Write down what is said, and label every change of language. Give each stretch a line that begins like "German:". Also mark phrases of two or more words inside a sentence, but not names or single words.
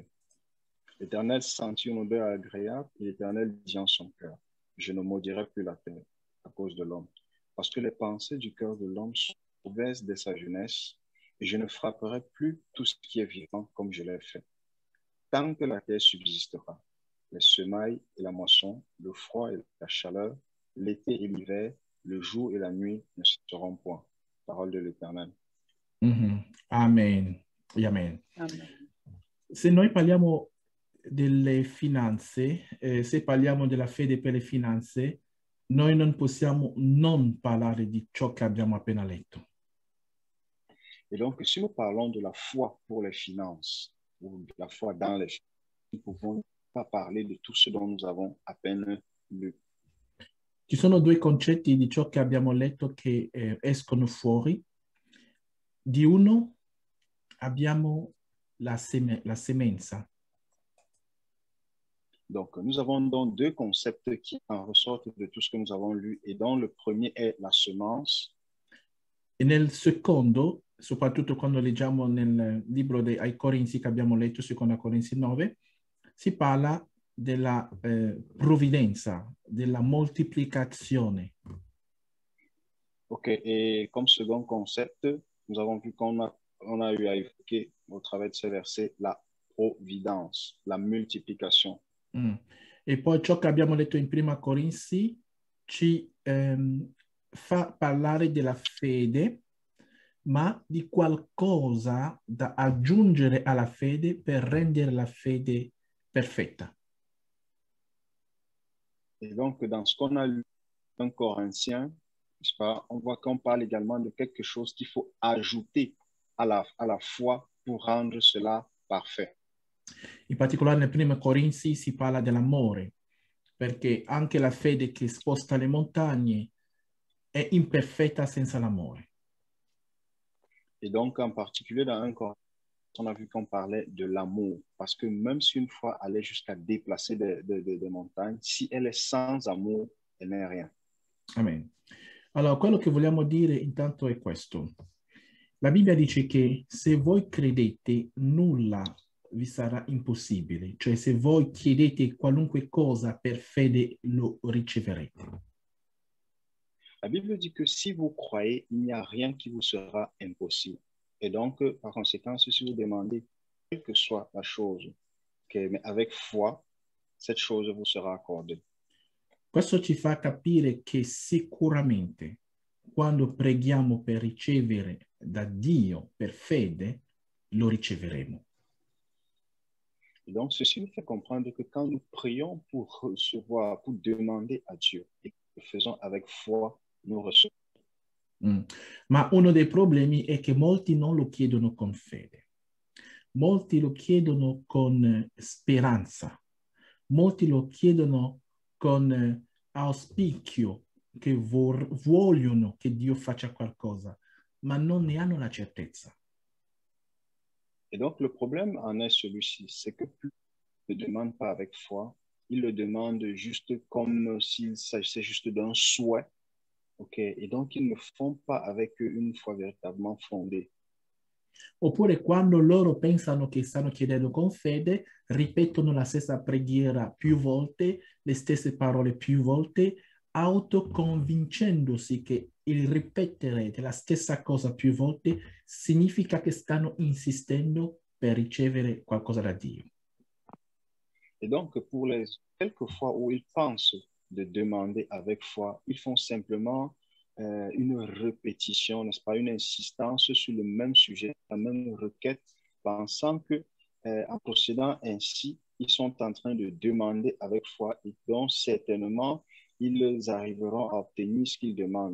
French: L'Éternel sentit une odeur agréable et l'Éternel dit en son cœur: Je ne maudirai plus la terre à cause de l'homme, parce que les pensées du cœur de l'homme sont mauvaises dès sa jeunesse, et je ne frapperai plus tout ce qui est vivant comme je l'ai fait. Tant que la terre subsistera, les semailles et la moisson, le froid et la chaleur, l'été et l'hiver, le jour et la nuit ne seront point. Parole de l'Éternel. Amen. Amen. Amen.
Italian: Se noi parliamo delle finanze, se parliamo della fede per le finanze, noi non possiamo non parlare di ciò che abbiamo appena letto.
French: Et donc, si nous parlons de la foi pour les finances, ou de la foi dans les finances, nous ne pouvons pas parler de tout ce dont nous avons à peine lu.
Italian: Ci sono due concetti di ciò che abbiamo letto che escono fuori. Di uno abbiamo la semenza.
French: Donc, nous avons donc deux concepts qui en ressortent de tout ce que nous avons lu, et dont le premier est la semence.
Italian: E nel secondo, soprattutto quando leggiamo nel libro ai Corinzi che abbiamo letto, seconda Corinzi 9, si parla della provvidenza, della moltiplicazione.
French: Ok, et comme second concept, nous avons vu qu'on a eu à évoquer au travers de ces versets la providence, la multiplication.
Italian: E poi ciò che abbiamo letto in Prima Corinzi ci fa parlare della fede, ma di qualcosa da aggiungere alla fede per rendere la fede perfetta.
French: Et donc, dans ce qu'on a lu en Corinthiens, n'est-ce pas, on voit qu'on parle également de quelque chose qu'il faut ajouter à la foi pour rendre cela parfait.
Italian: In particolare nel Primo Corinzi si parla dell'amore, perché anche la fede che sposta le montagne è imperfetta senza l'amore.
French: Et donc, en particulier dans un Corinthiens, on a vu qu'on parlait de l'amour, parce que même si une foi allait jusqu'à déplacer des montagnes, si elle est sans amour, elle n'est rien. Amen.
Italian: Allora, quello che vogliamo dire intanto è questo. La Bibbia dice che se voi credete, nulla vi sarà impossibile. Cioè, se voi chiedete qualunque cosa per fede, lo riceverete.
French: La Bible dit que si vous croyez, il n'y a rien qui vous sera impossible. Et donc, par conséquent, si vous demandez quelle que soit la chose, mais avec foi, cette chose vous sera accordée.
Italian: Questo ci fa capire che sicuramente quando preghiamo per ricevere da Dio per fede, lo riceveremo.
French: Et donc, ceci nous fait comprendre que quand nous prions pour recevoir, pour demander à Dieu, et que nous le faisons avec foi, nous recevons.
Italian: Ma uno dei problemi è che molti non lo chiedono con fede. Molti lo chiedono con speranza. Molti lo chiedono con auspicio, che vogliono che Dio faccia qualcosa, ma non ne hanno la certezza.
French: Et donc, le problème en est celui-ci, c'est que plus ils ne le demandent pas avec foi, ils le demandent juste comme s'il s'agissait juste d'un souhait. Okay. Et donc, ils ne font pas avec une foi véritablement fondée.
Italian: Oppure quando loro pensano che stanno chiedendo con fede, ripetono la stessa preghiera più volte, le stesse parole più volte, autoconvincendosi che il ripetere della stessa cosa più volte significa che stanno insistendo per ricevere qualcosa da Dio.
French: Et donc, pour les quelques fois où ils pensent de demander avec foi, ils font simplement une répétition, n'est-ce pas, une insistance sur le même sujet, la même requête, pensant que en procédant ainsi, ils sont en train de demander avec foi et donc certainement, ils arriveront à obtenir ce qu'ils demandent.